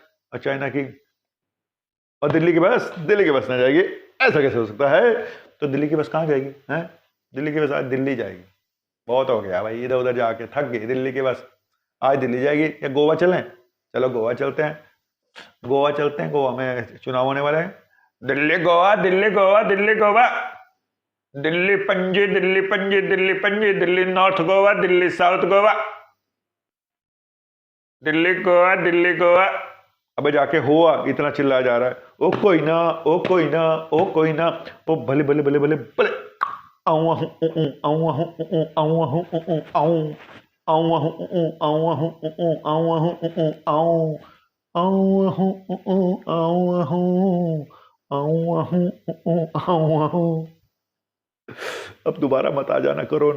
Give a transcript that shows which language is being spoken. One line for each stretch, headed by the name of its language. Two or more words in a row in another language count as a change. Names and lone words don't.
Hindi: और चाइना की और दिल्ली की बस, दिल्ली की बस ना जाएगी, ऐसा कैसे हो सकता है। तो दिल्ली की बस कहाँ जाएगी, हैं। दिल्ली की बस आज दिल्ली जाएगी, बहुत हो गया भाई, इधर उधर जाके थक गई दिल्ली की बस, आज दिल्ली जाएगी। या गोवा चलें, चलो गोवा चलते हैं, गोवा चलते हैं, गोवा में चुनाव होने वाले हैं। दिल्ली गोवा, दिल्ली गोवा, दिल्ली गोवा, दिल्ली पणजी, दिल्ली पणजी, दिल्ली पणजी, दिल्ली नॉर्थ गोवा, दिल्ली साउथ गोवा, दिल्ली गोवा, दिल्ली गोवा। अबे जाके हुआ इतना चिल्लाया जा रहा है, ओ कोई ना, ओ कोई ना, ओ कोई ना, ओ भले भले भले भले भले, आऊँ आऊँ आऊँ आऊँ आऊँ आऊँ आऊँ अब दोबारा मत आ जाना कोरोना।